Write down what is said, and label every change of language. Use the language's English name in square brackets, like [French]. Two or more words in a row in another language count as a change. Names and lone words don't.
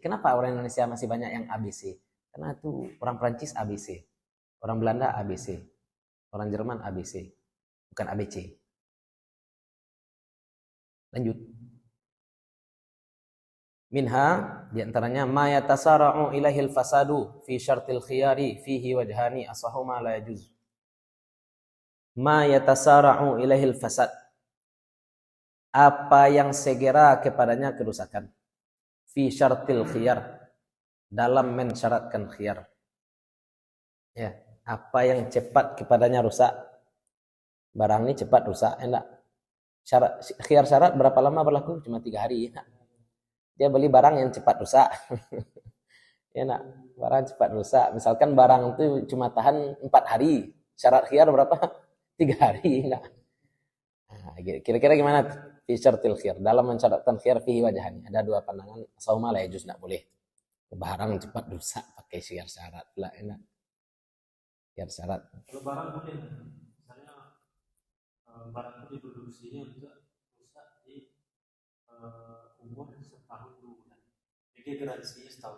[Indonesian] Kenapa orang Indonesia masih banyak yang ABC? Karena itu orang Prancis ABC. Orang Belanda ABC. Orang Jerman ABC. Bukan ABC. Lanjut. [Arabic] منها diantaranya ما يتسارع إليه الفساد في شرط الخيار فيه وجهان أصحهما لا يجوز. ما يتسارع إليه الفساد, [Indonesian] apa yang segera kepadanya kerusakan, [Arabic] في شرط الخيار, [Indonesian] dalam mensyaratkan khiyar. Ya, apa yang cepat kepadanya rusak, barang ini cepat rusak, enak. Khiyar syarat berapa lama berlaku? Cuma 3 hari ya. Dia beli barang yang cepat rusak. Ya nak, barang cepat rusak. Misalkan barang itu cuma tahan 4 hari, Syarat khiyar berapa? 3 hari. Nah, kira-kira gimana [Arabic] في شرط الخيار? [Indonesian] Dalam mencatatkan khiyar [Arabic] فيه وجهان. [Indonesian] Ada 2 pandangan. [Arabic] Sauma لا يجوز, [Indonesian] enggak boleh. Barang cepat rusak pakai syarat lah, enak. Syarat. Kalau barang boleh, misalnya barang itu diproduksinya juga rusak di umur setahun 2 bulan. Jadi garansinya setahun.